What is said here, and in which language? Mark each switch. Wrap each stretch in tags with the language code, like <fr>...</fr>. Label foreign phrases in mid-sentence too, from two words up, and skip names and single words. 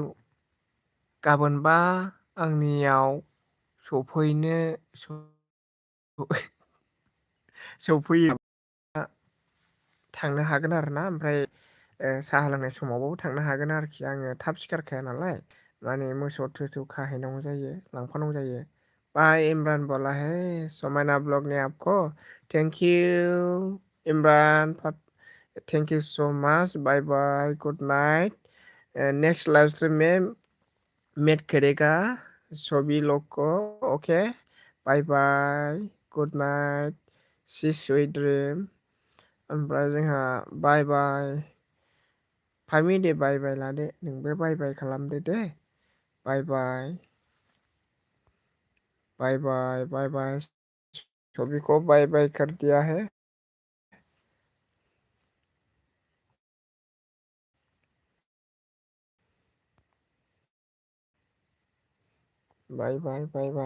<brx>गाबोनबा आंनियाव सफैनो सफैयो थांनो हागोन आरोना। ओमफ्राय साहा लोंनाय समावबाबो थांनो हागोन आरोखि। आङो थाब सिखारखाया नालाय, माने मोसौ थोसौ खाहैनांगौ जायो, लांफानांगौ जायो।</brx> <hi>बाय इमरान बोला है समायना ब्लग ने आपको।</hi> <en>thank you Imran, thank you so much. bye bye, good night. next live stream</en> <hi>में मेट करेगा सभी लोग को।</hi> <en>okay, bye bye, good night, see sweet dream.</en> <brx>ओमफ्राय जोंहा</brx> <en>bye bye.</en> <brx>फामि दे</brx> <en>bye bye</en> <brx>लादो, नोंबो</brx> <en>bye bye</en> <brx>खालामदो दे।</brx> <en>bye bye, bye bye, bye bye.</en> <hi>सभी को</hi> <en>bye bye</en> <hi>कर दिया है।</hi> <en>bye bye, bye bye.</en>